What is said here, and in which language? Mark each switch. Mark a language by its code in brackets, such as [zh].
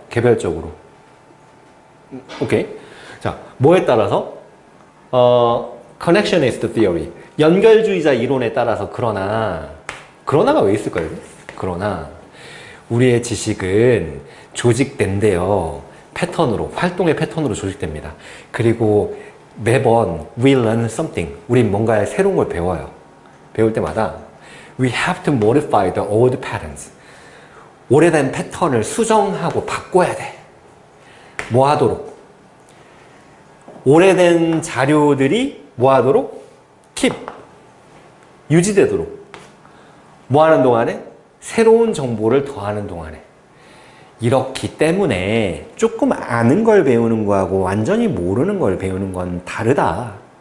[ko] 개별적으로. 오케이. 자, 뭐에 따라서? [en] Connectionist theory. [ko] 연결주의자 이론에 따라서 그러나가 왜 있을까요? 그러나 우리의 지식은 조직된대요. 패턴으로, 활동의 패턴으로 조직됩니다. 그리고 매번 [en] we learn something. [ko] 우린 뭔가 새로운 걸 배워요. 배울 때마다 [en] we have to modify the old patterns. [ko] 오래된 패턴을 수정하고 바꿔야 돼. 뭐 하도록? 오래된 자료들이 뭐 하도록? keep. 유지되도록. 뭐 하는 동안에? 새로운 정보를 더하는 동안에. 이렇기 때문에 조금 아는 걸 배우는 거하고 완전히 모르는 걸 배우는 건 다르다.